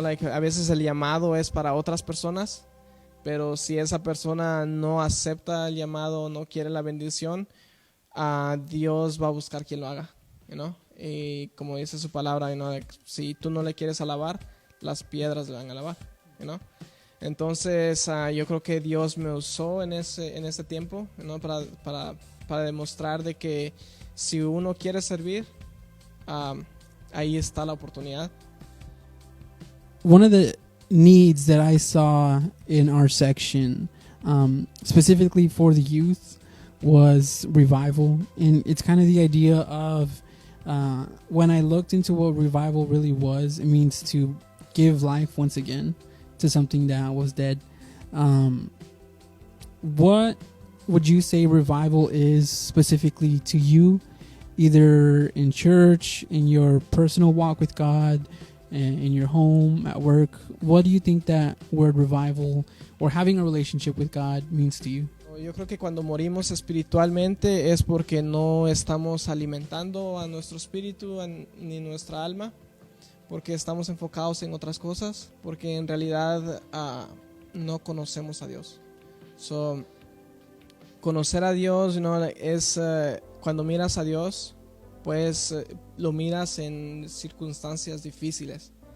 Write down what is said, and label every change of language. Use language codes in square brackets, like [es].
[es] A veces el llamado es para otras personas, pero si esa persona no acepta el llamado, no quiere la bendición, Dios va a buscar quien lo haga, y como dice su palabra, si tú no le quieres alabar, las piedras le van a alabar, Entonces yo creo que Dios me usó en ese tiempo, para demostrar de que si uno quiere servir, ahí está la oportunidad. [en] One of the needs that I saw in our section, specifically for the youth, was revival. And it's kind of the idea of when I looked into what revival really was, it means to give life once again to something that was dead. What would you say revival is specifically to you, either in church, in your personal walk with God, in your home, at work? What do you think that word revival or having a relationship with God means to you? [es] Yo creo que cuando morimos espiritualmente es porque no estamos alimentando a nuestro espíritu ni nuestra alma, porque estamos enfocados en otras cosas, porque en realidad no conocemos a Dios. So, conocer a Dios es cuando miras a Dios, pues lo miras en circunstancias difíciles.